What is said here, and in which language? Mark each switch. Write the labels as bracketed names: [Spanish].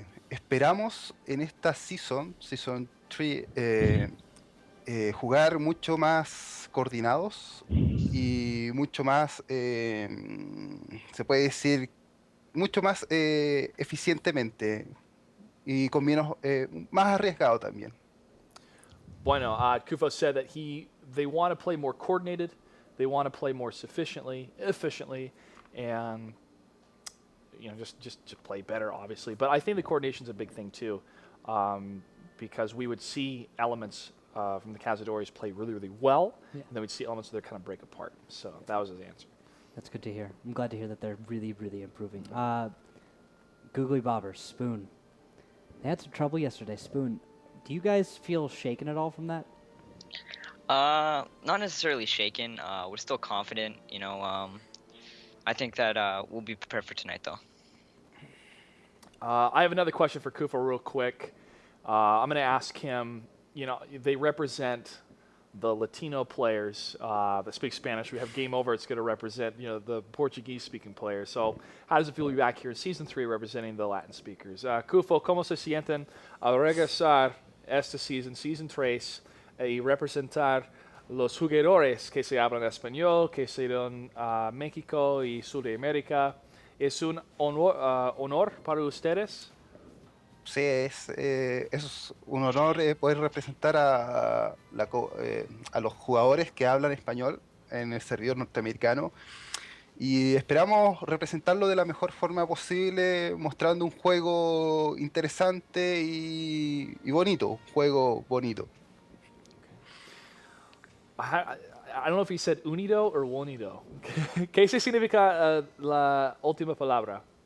[Spanish] Esperamos en esta Season 3, jugar mucho más coordinados y mucho más, se puede decir, mucho más eficientemente y con menos, más arriesgado también. [English] Bueno, Kufo said that they want to play more coordinated, they want to play more efficiently, and just to play better, obviously. But I think the coordination's a big thing too, because we would see elements from the Cazadores play really, really well, and then we'd see elements that kind of break apart. So that was his answer. That's good to hear. I'm glad to hear that they're really, really improving. GooglyBobbers, Spoon. They had some trouble yesterday. Spoon, do you guys feel shaken at all from that? Not necessarily shaken. We're still confident. I think that we'll be prepared for tonight, though. I have another question for Kufo real quick. I'm going to ask him, they represent the Latino players that speak Spanish. We have Game Over. It's going to represent, the Portuguese-speaking players. So how does it feel to be back here in Season 3 representing the Latin speakers? [Spanish] Kufo, ¿cómo se sienten al regresar esta season, Season 3, y representar los jugadores que se hablan español, que se dan a México y Sudamérica? ¿Es un honor para ustedes? Sí, es un honor poder representar a los jugadores que hablan español en el servidor norteamericano, y esperamos representarlo de la mejor forma posible, mostrando un juego interesante y bonito, un juego bonito. [English] I don't know if he said unido or wonido. [Spanish] ¿Qué significa la última palabra?